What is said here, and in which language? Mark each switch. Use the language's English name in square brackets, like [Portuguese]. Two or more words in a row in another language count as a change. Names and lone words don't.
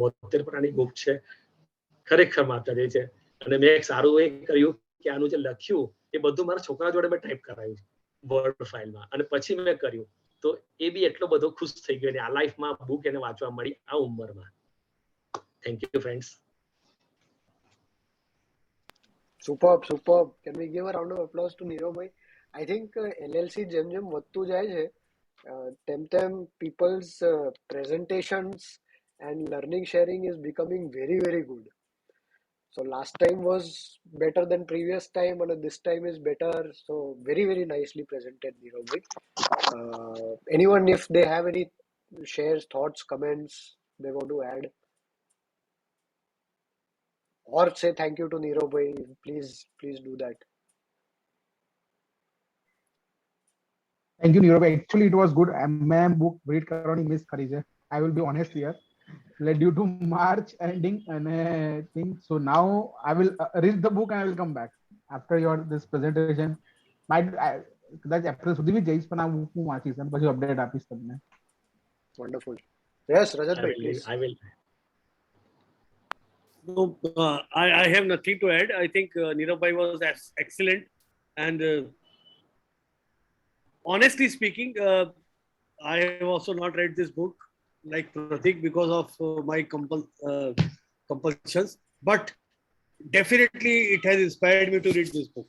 [Gujarati] 72 પાનાની બુક છે, ખરેખર વાંચવા જેવી છે. અને મેં એક સારું એ કર્યું કે આનું જે લખ્યું એ બધું મારા છોકરા જોડે મેં ટાઈપ કરાવ્યું [English] word fileમાં [Gujarati] અને પછી મેં કર્યું તો એ બી એટલો બધો ખુશ થઈ ગયો અને આ લાઈફમાં બુક એને વાંચવા મળી આ ઉંમરમાં. [English] thank you friends. Superb, superb. Can we give a round of applause to Nirav bhai? I think LLC [Gujarati] જેમ જેમ વધતું જાય છે તેમ તેમ [English] people's presentations and learning sharing is becoming very, very good. So last time was better than previous time and this time is better. So very, very nicely presented, Nirav bhai. Anyone, if they have any shares, thoughts, comments they want to add? Or say thank you to Nirav bhai, please do that. Thank you, Nirav. Actually, it was good. [Gujarati] मैं [English] book read [Gujarati] करવાની miss કરી છે. [English] I will be honest here. Like due to March ending and thing, so now I will read the book and I will come back after your this presentation. [Gujarati] કદાચ એપ્રિલ સુધી બી જઈશ પણ આ book હું વાંચીશ અને પછી અપડેટ આપીશ તમને. [English] Wonderful. Yes, Rajat bhai, please. I will. No, I have nothing to add. I think Nirav bhai was excellent, and honestly speaking, I have also not read this book like Pratik because of my compulsions, but definitely it has inspired me to read this book.